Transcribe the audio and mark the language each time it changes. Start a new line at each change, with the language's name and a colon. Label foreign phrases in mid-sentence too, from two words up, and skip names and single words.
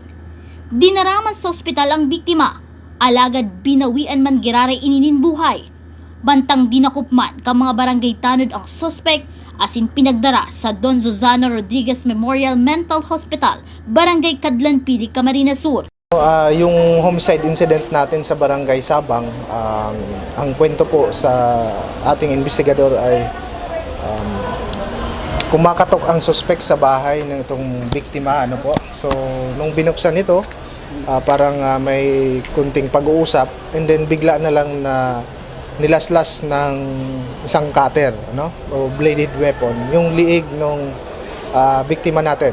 Bikol: Dinaraman sa ospital ang biktima, alagad binawian man girare ininin buhay. Bantang dinakupman ka mga barangay tanod ang sospek asin pinagdara sa Don Zuzana Rodriguez Memorial Mental Hospital, Barangay Cadlan Pili, Camarines Sur.
Filipino: Yung
English: homicide incident
Filipino: natin sa Barangay Sabang, ang kwento po sa ating investigador ay kumakatok ang suspect sa bahay ng itong biktima. So, nung binuksan ito, parang may kunting pag-uusap
English: and then
Filipino: bigla na lang na nilaslas ng isang cutter, o
English: bladed weapon,
Filipino: yung liig ng biktima natin.